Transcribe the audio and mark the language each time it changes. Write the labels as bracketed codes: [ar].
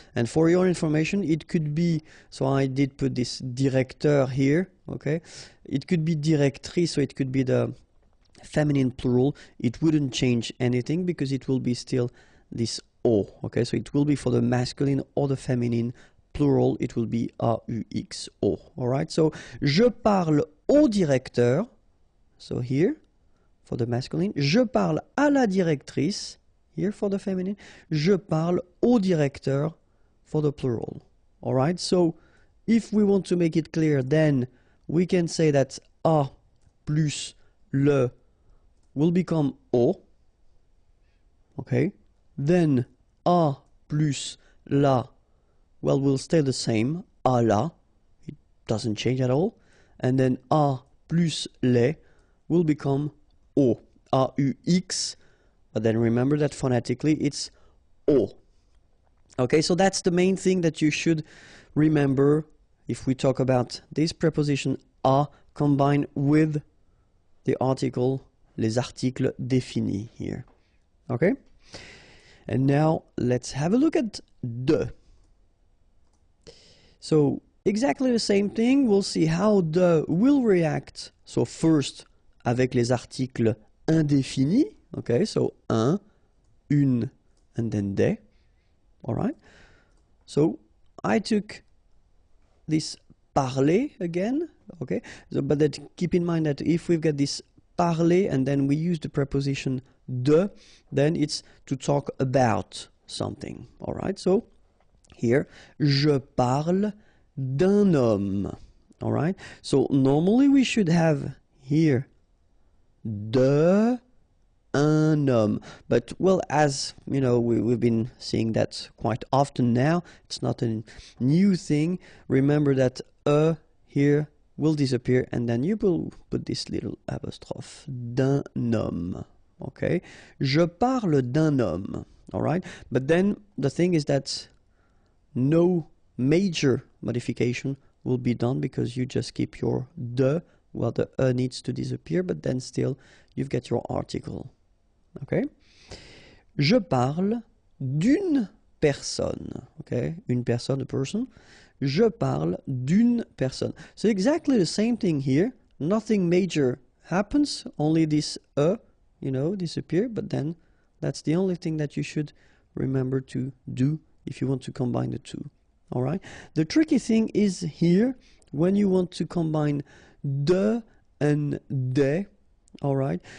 [en] And for your information, it could be, so I did put this directeur here, okay, it could be directrice, so it could be the feminine plural. It wouldn't change anything because it will be still this o, okay, so it will be for the masculine or the feminine plural, it will be aux, o. All right, so je parle au directeur, so here for the masculine, je parle à la directrice, here for the feminine, je parle au directeur for the plural. All right, so if we want to make it clear, then we can say that a plus le will become o, okay, then a plus la, well, will stay the same, a la, it doesn't change at all, and then a plus les will become o, aux, but then remember that phonetically it's o. Okay, so that's the main thing that you should remember if we talk about this preposition a combined with the article, les articles définis here. Okay? And now let's have a look at de. So exactly the same thing, we'll see how de will react. So first avec les articles indéfinis, okay, so un, une, and then des. All right? So I took this parler again, okay, so, but that, keep in mind that if we've got this parler and then we use the preposition de, then it's to talk about something. [fr] All right, so here, je parle d'un homme. [en] All right, so normally we should have here de un homme, but well, as you know, we've been seeing that quite often now. It's not a new thing. Remember that here will disappear, and then you will put this little apostrophe, d'un homme. [fr] Okay, je parle d'un homme. [en] All right, but then the thing is that no major modification will be done because you just keep your de. Well, the needs to disappear, but then still you've got your article. [fr] Okay, je parle d'une personne. Okay, une personne, a person. Je parle d'une personne. [en] So exactly the same thing here. Nothing major happens. Only this you know, disappear. But then that's the only thing that you should remember to do if you want to combine the two. All right. The tricky thing is here when you want to combine de and des. All right.